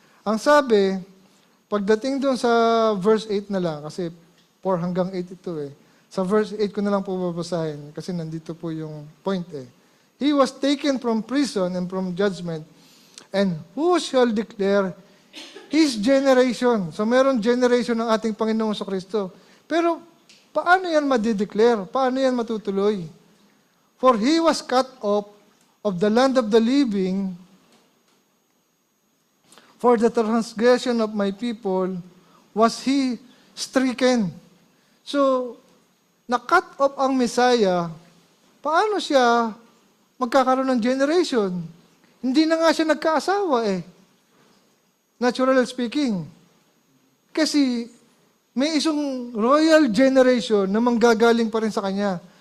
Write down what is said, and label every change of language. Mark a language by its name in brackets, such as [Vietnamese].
[Filipino] Ang sabi, pagdating doon sa verse 8 na lang, kasi 4 hanggang 8 ito eh. Sa verse 8 ko na lang po babasahin, kasi nandito po yung point eh. [English] He was taken from prison and from judgment, and who shall declare His generation? [Filipino] So meron generation ng ating Panginoong Kristo. Pero paano yan madideclare? Paano yan matutuloy? [English] For He was cut off of the land of the living, for the transgression of my people was He stricken. [Filipino] So, na-cut off ang Messiah, paano siya magkakaroon ng generation? Hindi na nga siya nagkaasawa eh. [English] Natural speaking. [Filipino] Kasi may isang royal generation na manggagaling pa rin sa kanya.